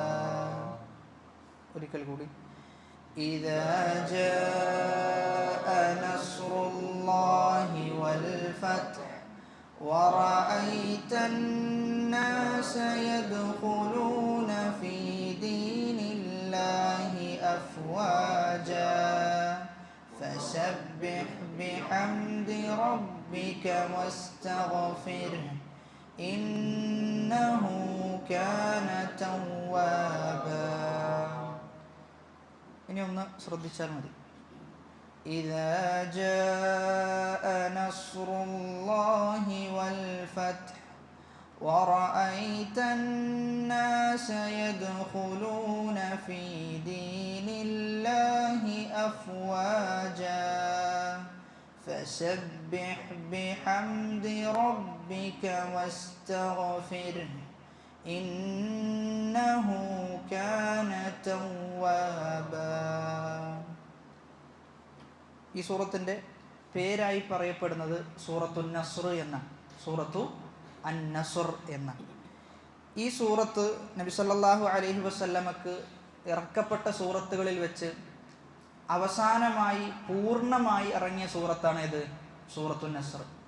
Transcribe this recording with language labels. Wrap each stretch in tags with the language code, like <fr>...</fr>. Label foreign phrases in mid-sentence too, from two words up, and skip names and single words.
<ar>إذا جاء نصر الله والفتح ورأيت الناس يدخلون في دين الله أفواجا فسبح بحمد ربك واستغفره إنه كان توابا.</ar> <ml>ഇനി ഒന്ന് ശ്രദ്ധിച്ചാൽ മതി.</ml> <ar>إذا جاء نصر الله والفتح ورأيت الناس يدخلون في دين الله أفواجا فسبح بحمد ربك واستغفره إنه كان توابا.</ar> <ml>ഈ സൂറത്തിൻ്റെ പേരായി പറയപ്പെടുന്നത് സൂറത്തുൻ നസ്ർ എന്ന സൂറത്തു അൻ നസ്ർ എന്ന ഈ സൂറത്ത് നബി</ml> <ar>صلى الله عليه وسلم</ar> <ml>ഇറക്കപ്പെട്ട സൂറത്തുകളിൽ വെച്ച് അവസാനമായി പൂർണ്ണമായി ഇറങ്ങിയ സൂറത്താണ് ഇത് സൂറത്തുൻ നസ്ർ.</ml>